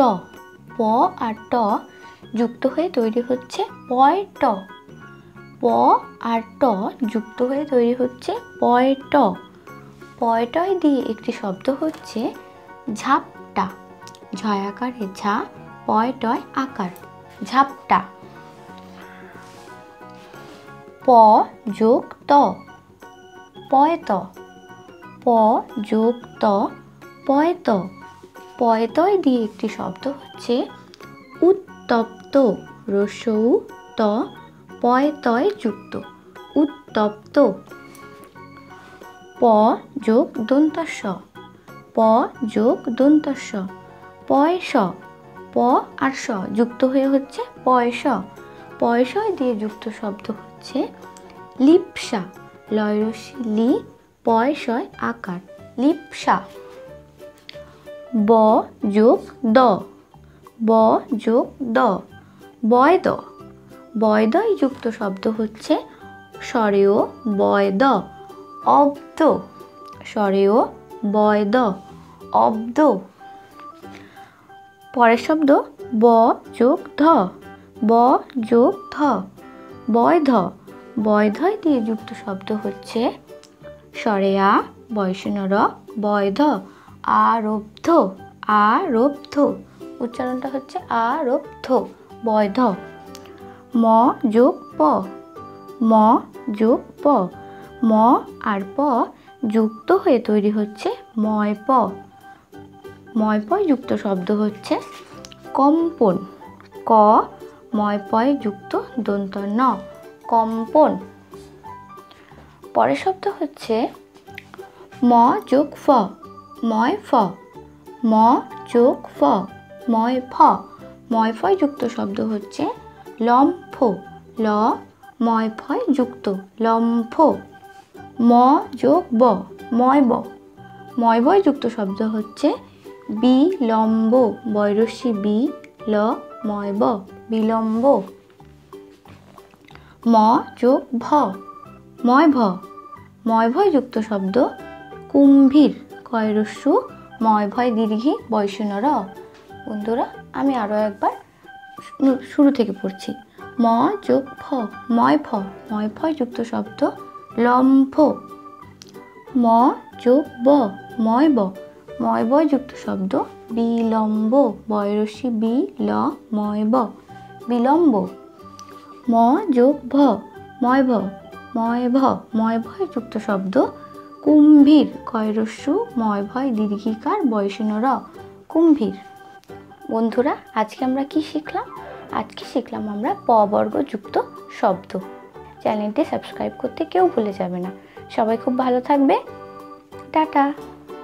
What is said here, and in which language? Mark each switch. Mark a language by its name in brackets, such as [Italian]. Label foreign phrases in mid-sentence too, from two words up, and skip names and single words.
[Bangla] প আর ট যুক্ত হয়ে তৈরি হচ্ছে পয়ট। প আর ট যুক্ত হয়ে তৈরি হচ্ছে পয়ট। পয়টয় দিয়ে একটি শব্দ হচ্ছে ঝাপটা। ঝয় আকারে ঝা, পয়টয় আকার, ঝাপটা। প যোগ ত, পয়ত। প যোগ ত, পয়ত। পয়তয় দিয়ে একটি শব্দ হচ্ছে উত্তপ্ত। রস্যৌ ত, পয়তয় যুক্ত, উত্তপ্ত। প যোগ দন্তস্ব। প যোগ দন্তস্ব, পয়স। প আর স যুক্ত হয়ে হচ্ছে পয়স। পয়সয় দিয়ে যুক্ত শব্দ হচ্ছে লিপ্সা। লয় রস্যি লি, পয়সয় আকার, লিপ্সা। ব যোগ দ। ব যোগ দ, বয়দ। বয়দয় যুক্ত শব্দ হচ্ছে স্বরেয় বয়দ, অব্দ। স্বরেয় বয়দ, অব্দ। পরের শব্দ ব যোগ ধ। ব যোগ ধ, বয়ধ। বয়ধয় দিয়ে যুক্ত শব্দ হচ্ছে স্বরেয়া বয়সনর বয়ধ, আরব্ধ। আরব্ধ, উচ্চারণটা হচ্ছে আরব্ধ, বয়ধ। ম যোগ প। ম যোগ প, ম আর প যুক্ত হয়ে তৈরি হচ্ছে ময় প। ময় পয় যুক্ত শব্দ হচ্ছে কম্পন। ক ময় পয় যুক্ত দন্ত ন, কম্পন। পরের শব্দ হচ্ছে ম যোগ ফ। ময় ফ। ম যোগ ফ, ময় ফ। ময় ফয় যুক্ত শব্দ হচ্ছে লম্ফ। ল ময় ফয় যুক্ত, লম্ফ। ম যোগ ব, ময় ব। ময় বয় যুক্ত শব্দ হচ্ছে বিলম্ব। বয় রস্যি বি, ল ময় ব, বিলম্ব। ম যোগ ভ, ময় ভ। ময় ভয় যুক্ত শব্দ কুম্ভীর। কয় রস্যু ময় ভয় দীর্ঘী, বয়সনর। বন্ধুরা, আমি আরও একবার শুরু থেকে পড়ছি। ম যোগ ফ, ময় ফ। ময় ফয় যুক্ত শব্দ লম্ফ। ম যোগ ব, ময় ব। ময় বয় যুক্ত শব্দ বিলম্ব। বয় রস্যি বি, ল ময় ব, বিলম্ব। ম যোগ ভ, ময় ভ। ময় ভ। ময় ভয় যুক্ত শব্দ কুম্ভীর। কয় রস্যু ময় ভয় দীর্ঘিকার, বয়সনর, কুম্ভীর। বন্ধুরা, আজকে আমরা কি শিখলাম? আজকে শিখলাম আমরা প বর্গ যুক্ত শব্দ। চ্যানেলটি সাবস্ক্রাইব করতে কেউ ভুলে যাবে না। সবাই খুব ভালো থাকবে। টাটা।